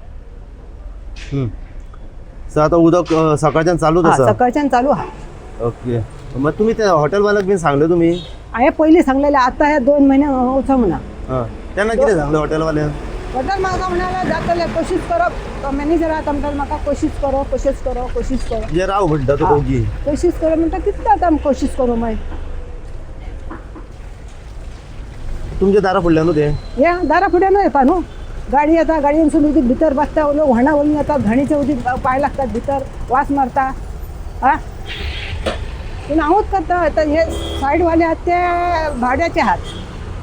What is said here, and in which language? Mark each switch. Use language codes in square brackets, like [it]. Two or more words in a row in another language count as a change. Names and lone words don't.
[kok] सो आतां उदक सकाळच्यान चालूच हा, आसा सकाळच्यान चालू आहा ओके मग तुम्ही त्या हॉटेलवाल्याक बीन सांगले तुमी हांवें पयलीं सांगलेलें आतां हे 2 म्हयने वचोंक म्हणा हां तेन्ना कितें सांगले हॉटेलवाल्यान हॉटेल म्हाका म्हणालें जातलें कोशिश करप मॅनेजर आतां म्हणटा म्हाका [hi] कोशिश करो कोशिश करो कोशिश करो [kok] जे राव म्हणटा तो दोगी [hi] कोशिश करो [kok] म्हणटा कितें आतां कोशिश करूं मागीर तुमच्या दारा फुडल्यान न्हू ते हे दारा फुड्यान येता न्हू गाडी येता गाडयेनसून उदीक भितर बसता उलो व्हाणा वळून येता धणीचे उदीक पांय लागतात भितर वास मारता हा पूण हांवूच करता आतां हे सायडवाले आहात ते भाड्याचे आहात